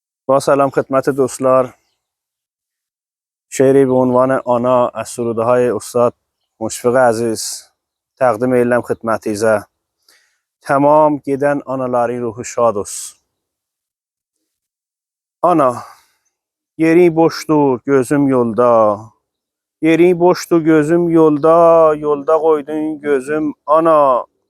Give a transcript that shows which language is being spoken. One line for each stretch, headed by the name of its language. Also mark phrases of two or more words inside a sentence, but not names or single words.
Persian: با سلام خدمت dostlar. شعری به عنوان آنا از سروده های استاد مشفق عزیز تقدیم
Azerbaijani: eylem xidmətinizə. Tamam gedən anaların ruhu şad olsun. Ana, yerin boşdur, gözüm yolda. Yerin boşdur, gözüm yolda. Yolda qoydun gözüm ana.